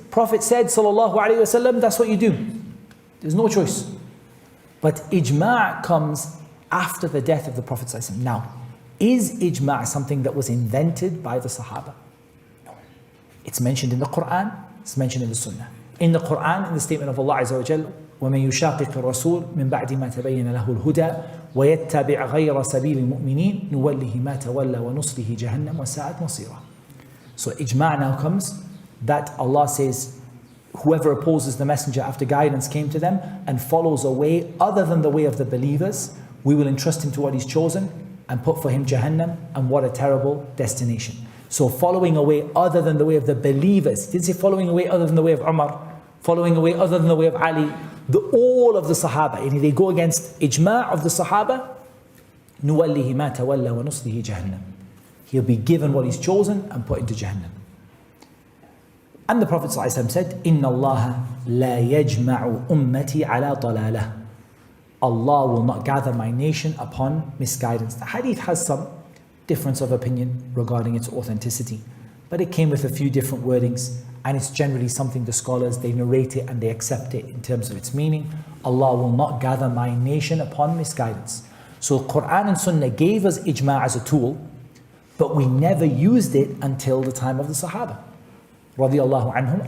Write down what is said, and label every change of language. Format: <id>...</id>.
<en>Prophet said, sallallahu alayhi wasallam, that's what you do. There's no choice. But ijma' comes after the death of the Prophet ﷺ. Now, is ijma' something that was invented by the Sahaba? No. It's mentioned in the Quran, it's mentioned in the Sunnah. In the Quran, in the statement of Allah Azza wa Jal,</en> <ar>وَمَن يُشَاقِقِ الرَّسُولِ مِن بَعْدِ مَا تَبَيَّنَ لَهُ الْهُدَى وَيَتَّبِعْ غَيْرَ سَبِيلِ الْمُؤْمِنِينَ نُوَلِّهِ مَا تَوَلَّى وَنُصْلِهِ جَهَنَّمَ وَسَاءَتْ مَصِيرًا.</ar> <en>So ijma' now comes that Allah says, whoever opposes the messenger after guidance came to them and follows a way other than the way of the believers, we will entrust him to what he's chosen and put for him Jahannam, and what a terrible destination. So following a way other than the way of the believers, didn't say following a way other than the way of Umar, following a way other than the way of Ali, all of the Sahaba, and they go against ijma' of the Sahaba,</en> <ar>نُوَلِّهِ مَا تَوَلَّى وَنُصْلِهِ جَهَنَّمْ.</ar> <en>He'll be given what he's chosen and put into Jahannam. And the Prophet ﷺ said,</en> <ar>إِنَّ اللَّهَ لَا يَجْمَعُ أُمَّتِي عَلَى ضَلَالَةٍ.</ar> <en>Allah will not gather my nation upon misguidance. The hadith has some difference of opinion regarding its authenticity, but it came with a few different wordings, and it's generally something the scholars, they narrate it and they accept it in terms of its meaning. Allah will not gather my nation upon misguidance. So Quran and Sunnah gave us ijma' as a tool, but we never used it until the time of the Sahaba radiyallahu anhum.</en>